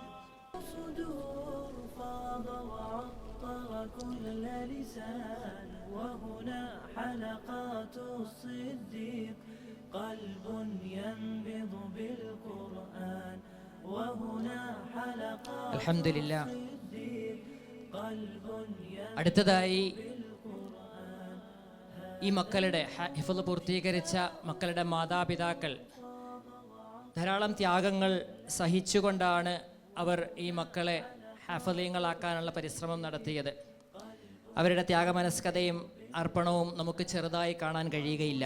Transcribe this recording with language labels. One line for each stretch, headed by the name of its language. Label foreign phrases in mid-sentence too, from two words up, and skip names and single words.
Arabic: صدور فاض وعطر كل لسان وهنا حلقات الصديق قلب ينبض بالقرآن وهنا حلقات അൽഹംദുലില്ലാ. الصديق قلب ينبض
Malayalam: അടുത്തതായി ഈ മക്കളുടെ ഹിഫ്ള് പൂർത്തീകരിച്ച മക്കളുടെ മാതാപിതാക്കൾ ധാരാളം ത്യാഗങ്ങൾ സഹിച്ചുകൊണ്ടാണ് അവർ ഈ മക്കളെ ഹാഫിളീങ്ങളാക്കാനുള്ള പരിശ്രമം നടത്തിയത്. അവരുടെ ത്യാഗമനസ്കതയും അർപ്പണവും നമുക്ക് ചെറുതായി കാണാൻ കഴിയുകയില്ല.